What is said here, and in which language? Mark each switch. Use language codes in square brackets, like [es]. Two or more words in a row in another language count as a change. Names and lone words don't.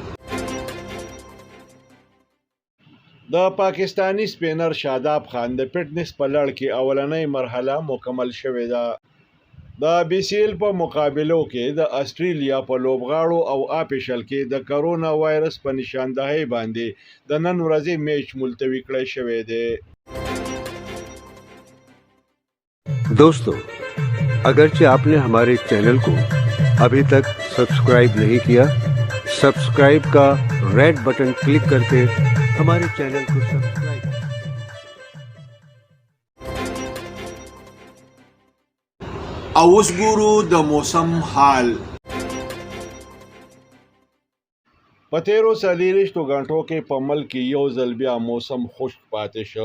[ps] د پاکستانی سپینر شاداب خان د فټنس په لړ کې اولنۍ مرحله مکمل شوې ده. د بی سی ایل په مقابلو کې د استرالیا په لوبغاړو او آفیشل کې د [en] corona virus [ps] په نشاندهۍ باندې د نن ورځې میچ ملتوي کړی شوی دی. [ur] دوستوں، اگرچہ آپنے ہمارے چینل کو ابھی تک سبسکرائب نہیں کیا، سبسکرائب کا [en] red button click [ur] کرکے ہمارے چینل کو سبسکرائب. [ps] اوس ګورو د موسم حال. په تیرو 40 غنټو کې په ملک کې یو ځل بیا موسم خشک پاتې شو.